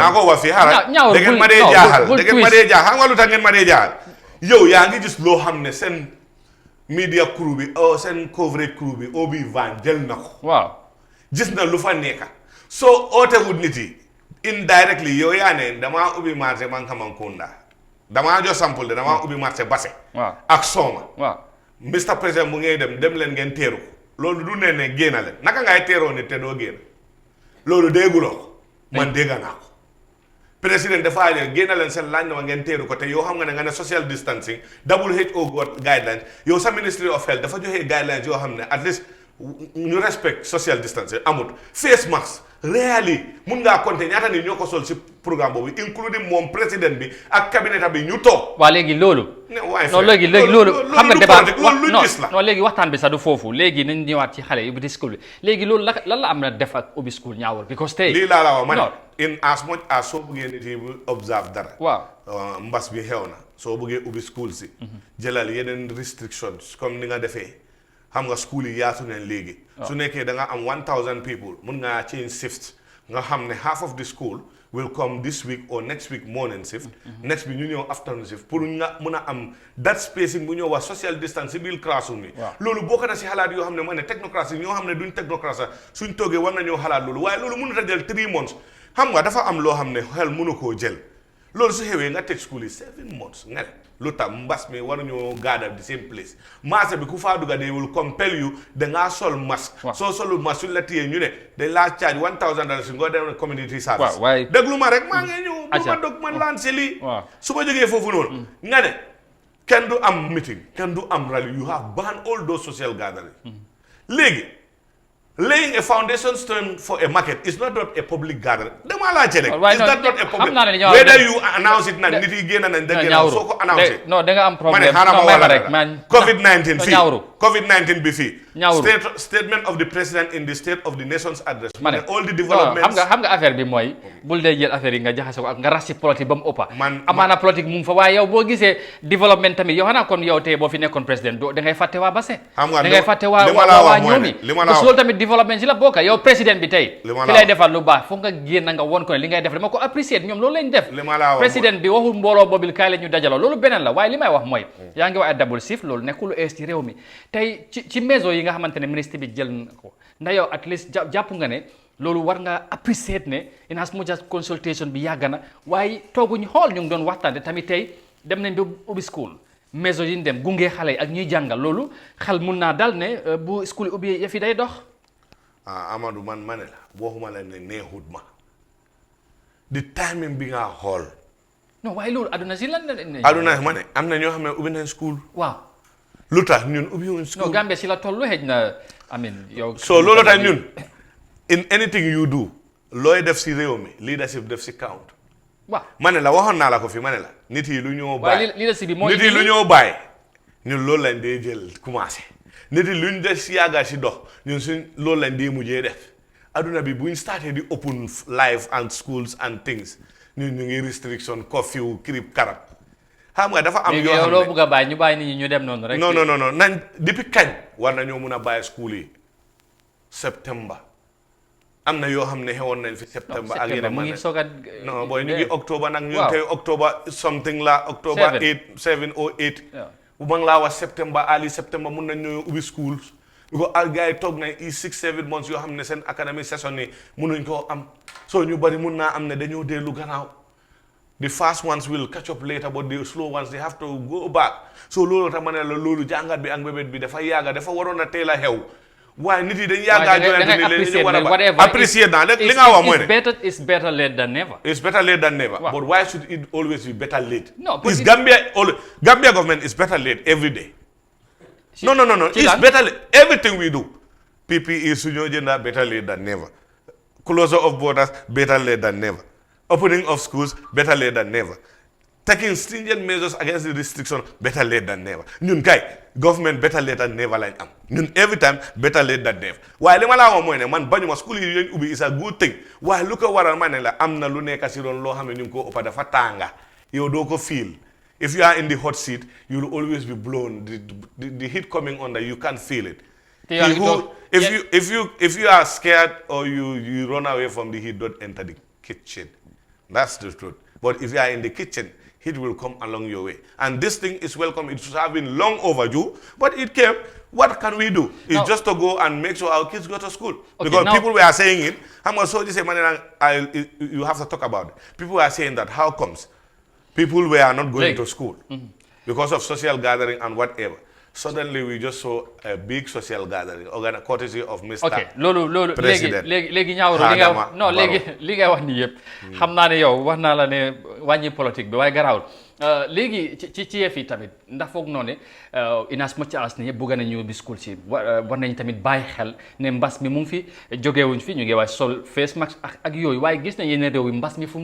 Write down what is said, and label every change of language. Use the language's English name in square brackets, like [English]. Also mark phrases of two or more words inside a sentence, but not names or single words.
[Wolof] naa ko wax fii xaaral da ngeen ma dee jaaxal xam nga lu tax ngeen ma dee jaaxal yow yaa ngi gis loo xam ne seen [English] media crew [Wolof] bi seen [English] coverage crew [Wolof] bi [English] obi van [Wolof] jël na ko gis na lu fa nekka soo ootewut nit yi indirectly yow yaa ne damaa ubbi marché Mankamankounda damaa jox sample de damaa ubbi marché Basse ak Soma [English] Mr President [Wolof] bu ngay dem leen ngeen teeru ko loolu du ne génna leen naka ngay teeroo nit te doo génn loolu dégguloo ko man dégga naa ko président dafa ne génna leen seen laaj na wa ngeen teeru ko te yow xam nga ne [English] social distancing WHO guidelines [Wolof] yow sa Ministry of Health dafa joxe guidelines yoo xam ne [English] at least [Wolof] ñu [English] respect social distancing [Wolof] amut [English] face mask really [Wolof] mun ngaa compter ñaata nit ñoo ko sol si programme boobu including moom président bi ak cabinet bi ñu toog. waa léegi loolu. non léegi loolu xam nga débat non léegi waxtaan bi sax du foofu léegi nañ ñëwaat ci xale yi ubbi school bi léegi loolu lan la am na def ak ubbi school ñaawul because tey lii laa la wax ma ne [English] in as much as [Wolof] soo bëggee nit yi observe dara. mbas bi xew na soo bëggee ubbi school si. jëlal yeneen restrictions comme ni nga defee. xam nga school yi yaatu nañ léegi. su nekkee da nga am 1000 people mun ngaa [English] change shift [Wolof] nga xam ne [English] half of the school will come this week or next week morning shift. Next week [Wolof] ñu ñëw [English] afternoon shift [Wolof] pour nga mën a am [English] that spacing [Wolof] bu ñëw wax [English] social distance [Wolof] si biir classroom yi. loolu bokk na si xalaat yoo xam ne ma ne technocratie ñoo xam ne duñ technocratie suñ toogee war nañoo xalaat loolu waaye loolu mënut a jël 3 months xam nga dafa am loo xam ne xel mënu koo jël loolu su xewee nga teg school yi 7 months nga ne lu tax mbas mi waruñoo [English] gather the same place [Wolof] marché bi ku faa dugga [English] they will compel you [Wolof] dangaa sol masque soo solul masque suñ la téyee ñu ne dañ laa charge $1,000 nga dem [English] community service [Wolof] déglu ma rek maa ngi ñëw bu ma dog man laan si lii su ma jógee foofu noonu nga ne kenn du am meeting kenn du am rally [English] you have banned all those social gatherings [Wolof] léegi [English] laying a foundation stone for a market is not a public gathering. [Wolof] Dama la ci rek. [English] Is that not a public? Whether you announce it [Wolof] na nit yi génn nañ da génn soo ko annoncé. Non da nga am problème. COVID-19 fii. COVID-19 bi fii. [English] Statement of the president in the state of the nation's address. All the developments. [Wolof] xam nga affaire bi mooy bul dee jël affaire yi nga jaxase ko ak nga rasi politique ba mu ëppa. Amaana politique mu ngi fa waaye yow boo gisee développement tamit yow xanaa kon yow tey boo fi nekkoon président da ngay fàtte waa Basse. da ngay fàtte waa ñoomi. Loolu tamit développement si la bokka yow président bi tey ki lay defal lu baax foog nga génn nga won ko ne li ngay def dama ko apprécier ñoom loolu lañ def président bi waxul mbooloo boobil kaay la ñu dajaloo loolu beneen la waaye li may wax mooy yaa ngi wax [English] double shift [Wolof] loolu nekkul lu ees ci réew mi tey ci maison yi nga xamante ne ministre bi jël na ko ndax yow [English] at least [Wolof] jàpp nga ne loolu war nga apprécier ne [English] in as much as [Wolof] consultation bi yàgg na waaye tooguñu xool ñu ngi doon waxtaan tamit tey dem nañ ba ubbi school maison yi ñu dem gunge xale yi ak ñuy jàngal loolu xel mun naa dal ne bu school ubbi yëf yi day dox Amadou man ma ne la waxuma la ne neexut ma di timing bi nga xool. non waaye loolu aduna si lan la. aduna ma ne am na ñoo xam ne ubbi nañ school. waaw lu tax ñun ubbi wuñ school. non Gambia si la tollu xëj na amin yow. so loolu tax ñun [English] in anything you do [Wolof] looy def si réew mi leadership def si count. waaw ma ne la waxoon naa la ko fi ma ne la nit yi lu ñoo bàyyi. waaye leadership bi mooy nit yi lu ñoo bàyyi ñun loolu lañ dee jël commencé. nit yi luñ des si yàgga si dox ñun suñ loolu lañ dee mujjee def aduna bi buñ starté di [English] open life and schools and things [Wolof] ñun ñu ngi [English] restriction curfew [Wolof] kirib karab xam nga dafa am yoo xam ne loo bëgg a bàyyi ñu bàyyi nit ñi ñu dem noonu rek non nañ depuis kañ war nañoo mun a bàyyi school yi septembre am na yoo xam ne xewoon nañ fi septembre ak yeneen mu ngi soog a non booy ñu ngi octobre nag ñun tey [English] october something [Wolof] la [English] october 7 or 8 [Wolof] bu ma laa wax septembre early septembre mun nañ ñëw ubbi [English] schools because [Wolof] gars yi toog nañ 6-7 months yoo xam ne seen [English] academic session [Wolof] yi munuñ koo am so ñu bari mun naa am ne dañoo dellu gannaaw [English] the fast ones will catch up later but the slow ones they have to go back [Wolof] so loolu tax ma ne la loolu jàngat bi ak mbébét bi dafa yàgga dafa waroon a teel a xew waaye nit yi dañ yàggaa joyante ni leen ñu war a apprécier dans li nga wax mooy ne [English] it's better late than never. It's better late than never. But why should it always be better late? No, but Gambia government is better late every day. No. It's better late. Everything we do. PPE Sunyo Agenda better late than never. Closure of borders better late than never. Opening of schools better late than never. Taking stringent measures against the restriction better late than never. [Wolof] Ñun kay [English] government better late than never [Wolof] lañ am. [English] Ñun every time better late than never. [Wolof] Waaye li ma laa wax mooy ne man bañuma school yi ñu ubbi [English] is a good thing. [Wolof] Waaye lu ko waral ma ne la am na lu nekk si doon loo xam ne ñu ngi ko ëppa dafa tànga. Yow doo ko feel. [English] If you are in the hot seat, you will always be blown. The heat coming under, you can't feel it. If you are scared or you run away from the heat, don't enter the kitchen. That's the truth. But if you are in the kitchen, heat will come along your way. And this thing is welcome. It should have been long overdue, but it came. What can we do? It's just to go and make sure our kids go to school. Okay, because people were saying it. You have to talk about it. People were saying that how comes people were not going to school because of social gathering and whatever. Suddenly we just saw a big social gathering, courtesy of Mr. President. [Wolof] léegi ñaawru li nga wax non li nga wax nii yëpp xam naa ne yow wax naa la ne wàññi politique bi waaye garaawul léegi ci yëf yi tamit ndax foog noonu [English] in as much as [Wolof] ne yëpp bëgg nañu bi school si war nañ tamit bàyyi xel ne mbas mi mu ngi fi jógewuñ fi ñu ngi wax sol [English] face mask [Wolof] ak yooyu waaye gis nañ yeneen réew yi mbas mi fu